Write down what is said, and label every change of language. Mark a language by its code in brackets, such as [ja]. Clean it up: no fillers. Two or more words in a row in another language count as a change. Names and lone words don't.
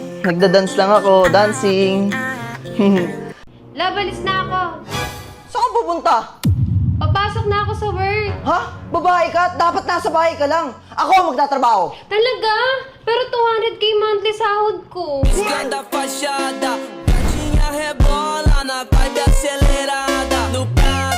[tl] Nagda-dance lang ako. Dancing. Labalis na ako. Saan ka pupunta? Papasok na ako sa work. Ha? Babae ka? Dapat nasa bahay ka lang. Ako ang magtatrabaho. Talaga? Pero 200k monthly sahod ko. [pt] Escanda fachada, tinha rebola na vibe acelerada. No pé